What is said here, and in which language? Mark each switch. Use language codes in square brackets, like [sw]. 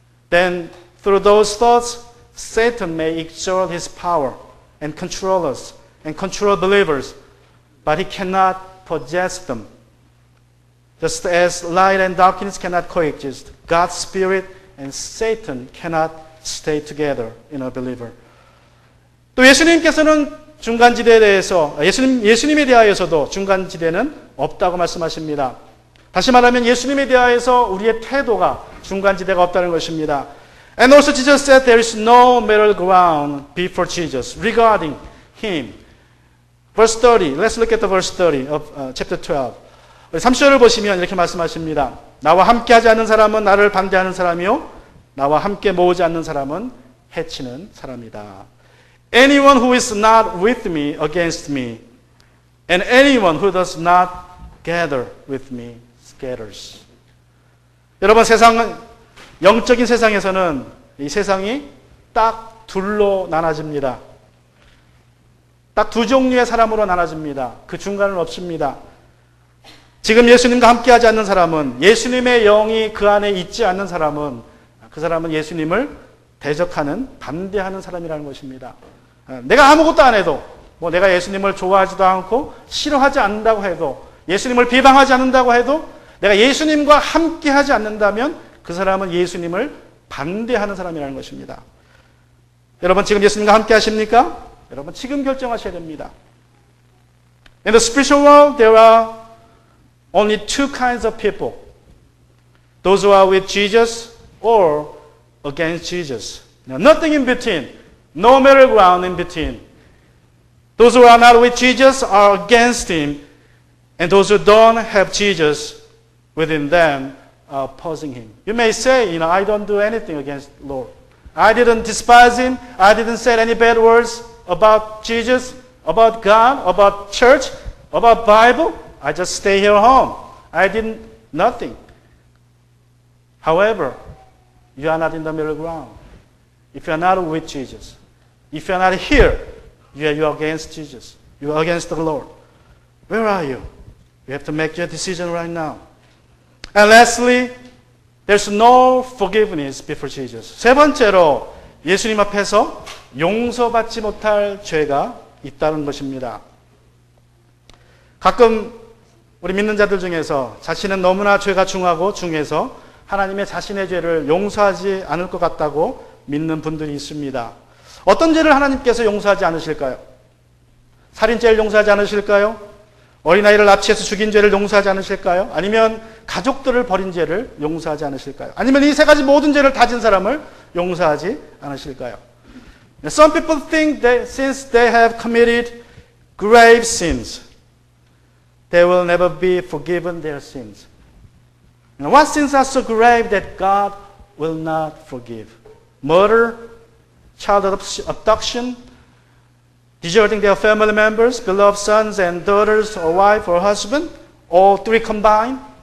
[en] Then through those thoughts, Satan may exert his power and control us and control believers, but he cannot possess them. Just as light and darkness cannot coexist, God's Spirit and Satan cannot stay together in a believer. [ko] 또 예수님께서는 중간지대에 대해서 예수님에 대하여서도 중간지대는 없다고 말씀하십니다. 다시 말하면 예수님에 대하여서 우리의 태도가 중간지대가 없다는 것입니다. [en] And also Jesus said there is no middle ground before Jesus regarding him. Verse 30. Let's look at the verse 30 of chapter 12. [ko] 30절을 보시면 이렇게 말씀하십니다. 나와 함께하지 않는 사람은 나를 반대하는 사람이요 나와 함께 모으지 않는 사람은 해치는 사람이다. [en] Anyone who is not with me against me, and anyone who does not gather with me scatters. [ko] 여러분, 세상은, 영적인 세상에서는 이 세상이 딱 둘로 나눠집니다. 딱 두 종류의 사람으로 나눠집니다. 그 중간은 없습니다. 지금 예수님과 함께하지 않는 사람은, 예수님의 영이 그 안에 있지 않는 사람은, 그 사람은 예수님을 대적하는, 반대하는 사람이라는 것입니다. 내가 아무것도 안 해도, 내가 예수님을 좋아하지도 않고 싫어하지 않는다고 해도, 예수님을 비방하지 않는다고 해도, 내가 예수님과 함께하지 않는다면 그 사람은 예수님을 반대하는 사람이라는 것입니다. 여러분, 지금 예수님과 함께 하십니까? 여러분, 지금 결정하셔야 됩니다. [en] In the spiritual world, there are only two kinds of people. Those who are with Jesus or against Jesus. Nothing in between. No middle ground in between. Those who are not with Jesus are against Him. And those who don't have Jesus within them are opposing Him. You may say, I don't do anything against the Lord. I didn't despise Him. I didn't say any bad words about Jesus, about God, about church, about Bible. I just stay here home. I did nothing. However, you are not in the middle ground. If you are not with Jesus, if you are not here, you are against Jesus. You are against the Lord. Where are you? You have to make your decision right now. And lastly, there's no forgiveness before Jesus. [ko] 세 번째로 예수님 앞에서 용서받지 못할 죄가 있다는 것입니다. 가끔 우리 믿는 자들 중에서 자신은 너무나 죄가 중하고 중해서 하나님의 자신의 죄를 용서하지 않을 것 같다고 믿는 분들이 있습니다. 어떤 죄를 하나님께서 용서하지 않으실까요? 살인죄를 용서하지 않으실까요? 어린아이를 납치해서 죽인 죄를 용서하지 않으실까요? 아니면 가족들을 버린 죄를 용서하지 않으실까요? 아니면 이 세 가지 모든 죄를 다진 사람을 용서하지 않으실까요? [en] Some people think that since they have committed grave sins, they will never be forgiven their sins. Now, what sins are so grave that God will not forgive? Murder, child abduction, deserting their family members, beloved sons and daughters, or wife or husband, all three combined.